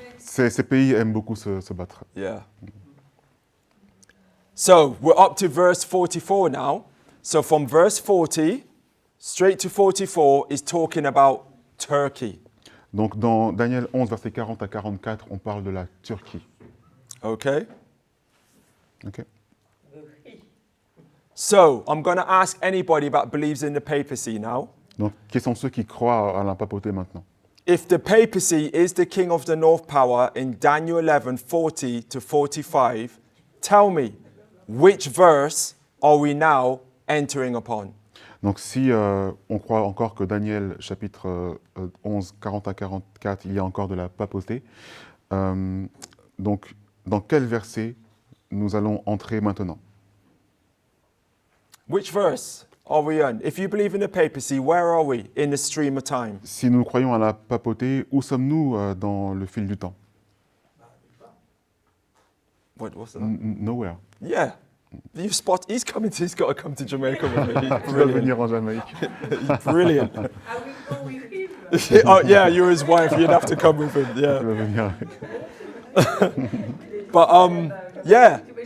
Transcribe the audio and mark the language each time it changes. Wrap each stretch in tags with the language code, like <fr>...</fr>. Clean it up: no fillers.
<fr>ces pays aiment beaucoup se battre.</fr> <en>Yeah. So we're up to verse 44 now. So from verse 40 straight to 44 is talking about Turkey.</en> <fr>Donc dans Daniel 11, versets 40 à 44, on parle de la Turquie.</fr> <en>Okay? Ok. So I'm going to ask anybody that believes in the papacy now.</en> <fr>Donc, qui sont ceux qui croient à la papauté maintenant?</fr> <en>If the papacy is the king of the north power in Daniel 11, 40 to 45, tell me, which verse are we now entering upon?</en> <fr>Donc si on croit encore que Daniel chapitre 11, 40 à 44, il y a encore de la papauté, donc dans quel verset nous allons entrer maintenant?</fr> <en>Which verse are we on? If you believe in the papacy, where are we in the stream of time?</en> <fr>Si nous croyons à la papauté, où sommes-nous dans le fil du temps?</fr> <en>What's that? Nowhere. Yeah. You spot, he's got to come to Jamaica with me. He's</en> <fr>Tu vas</fr> <en>brilliant.</en> <fr>venir en Jamaïque.</fr> <en>He's brilliant. I will go with him. Oh, yeah, you're his wife. You'd have to come with him.</en> <fr>Tu</fr> <en>Yeah.</en> <fr>vas venir avec.</fr> <en>But, yeah.</en>